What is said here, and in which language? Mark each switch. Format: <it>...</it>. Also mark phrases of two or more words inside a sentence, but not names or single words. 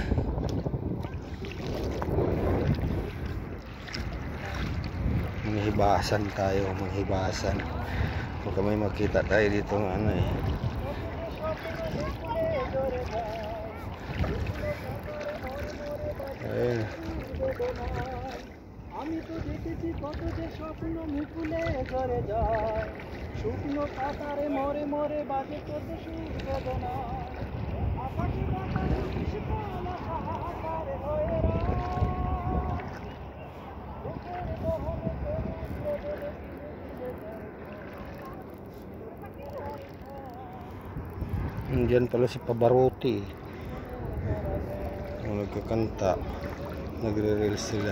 <tl>Manghibasan tayo, manghibasan. Baka may makita tayo dito ng ano eh. Ayun.</tl> <bn>আমি তো দেখেছি কত যে স্বপ্ন মুকুলে ঝরে যায়, শুকনো পাতারে মরে মরে বাজে কত সুর বেদনা, আকাশে বাতাসে বিস্ফোরণ হাহাকারে হয়ে</bn> <tl>Diyan pala si Pavarotti. Nagkakanta, nagre-reels sila.</tl>